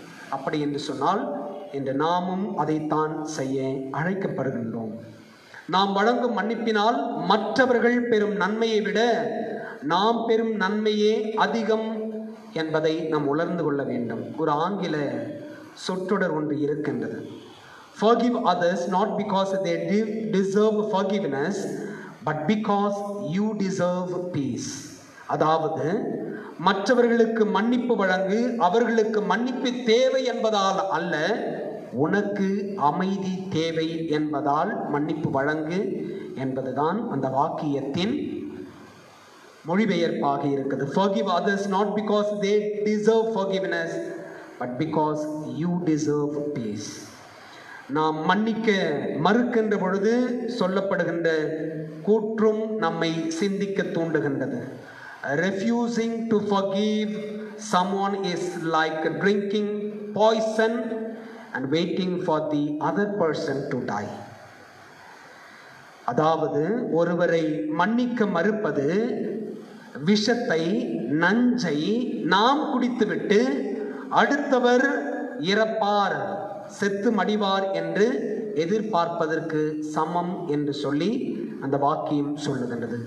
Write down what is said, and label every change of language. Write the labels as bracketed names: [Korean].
[Tamil] அப்படி என்று சொன்னால் இன்று நாமும் அதைத்தான் செய்ய அழைக்கப்படுகின்றோம். நாம் வழங்கும் மன்னிப்பினால் மற்றவர்கள் பெறும் நன்மையை விட நாம் பெறும் நன்மையே அதிகம் என்பதை நாம் உணர்ந்து கொள்ள வேண்டும். ஒரு ஆங்கில சொற்றொடர் ஒன்று இருக்கின்றது. [English] Forgive others not because they deserve forgiveness, but because you deserve peace. [Tamil] அதாவது மற்றவர்களுக்கு மன்னிப்பு வழங்கு, அவர்களுக்கு மன்னிப்பு தேவை என்பதால் அல்ல, உனக்கு அமைதி தேவை என்பதால் மன்னிப்பு வழங்கு என்பதுதான் அந்த வாக்கியத்தின் மொழிபெயர்ப்பாக இருக்குது. [English] Forgive others not because they deserve forgiveness, but because you deserve peace. [Tamil] நாம் மன்னிக்க மறுக்கின்ற பொழுது சொல்லப்படுகின்ற கூற்றும் நம்மை சிந்திக்க தூண்டுகின்றது. [English] Refusing to forgive someone is like drinking poison and waiting for the other person to die. [Tamil] அதாவது ஒருவரை மன்னிக்க மறுப்பது விஷத்தை, நஞ்சை நாம் குடித்துவிட்டு அடுத்தவர் இறப்பார், செத்து மடிவார் என்று எதிர்பார்ப்பதற்கு சமம் என்று சொல்லி அந்த வாக்கியம் சொல்லுகின்றது.